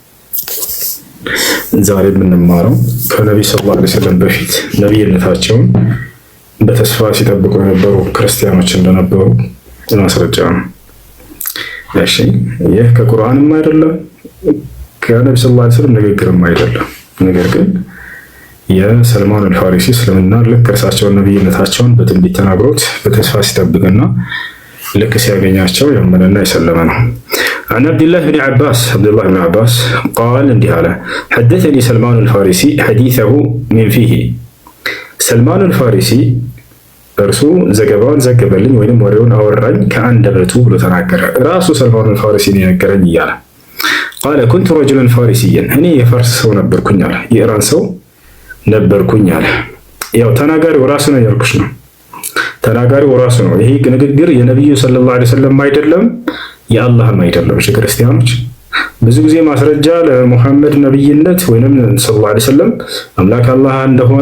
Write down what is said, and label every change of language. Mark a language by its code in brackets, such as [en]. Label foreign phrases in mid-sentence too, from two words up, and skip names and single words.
[am] ዛሬ የምንማረው ከነብዩ [ar] صلى الله عليه وسلم [am] በፊት ነብይነታቸውን በተስፋ ሲጠብቁ የነበሩ ክርስቲያኖች እንደነበሩ ማስረጃ ነው። እሺ ይህ ከቁርአንም አይደለም ከነብዩ [ar] صلى الله عليه وسلم [am] ንግግርም አይደለም። ነገር ግን የሰልማን አልፋሪሲ እስልምና ልክ እርሳቸውን ነብይነታቸውን በትንቢት ተናግሮት በተስፋ ሲጠብቅና ልክ ሲያገኛቸው ያመነና የሰለመ ነው። [ar] عن عبد الله بن عباس قال [am] እንዲህ አለ [ar] حدثني سلمان الفارسي حديثه من فيه [am] ሰልማን አልፋሪሲ እርሱ ዘገባውን ዘገበልኝ ወይንም ወሬውን አወራኝ ከአንደበቱ ብሎ ተናገረ። ራሱ ሰልማን አልፋሪሲ ነው የነገረኝ እያለ [ar] قال كنت رجلا فارسيا [am] እኔ የፋርስ ሰው ነበርኩኝ አለ። የኢራን ሰው ነበርኩኝ አለ። ያው ተናጋሪው ራሱ ነው ያልኩሽ ነው። ተናጋሪው ራሱ ነው። ይሄ ንግግር የነብዩ [ar] صلى الله عليه وسلم [am] አይደለም፣ የአላህም አይደለም። እሺ ክርስቲያኖች ብዙ ጊዜ ማስረጃ ለሙሐመድ ነብይነት ወይንም [ar] صلى الله عليه وسلم [am] አምላክ አላህ እንደሆነ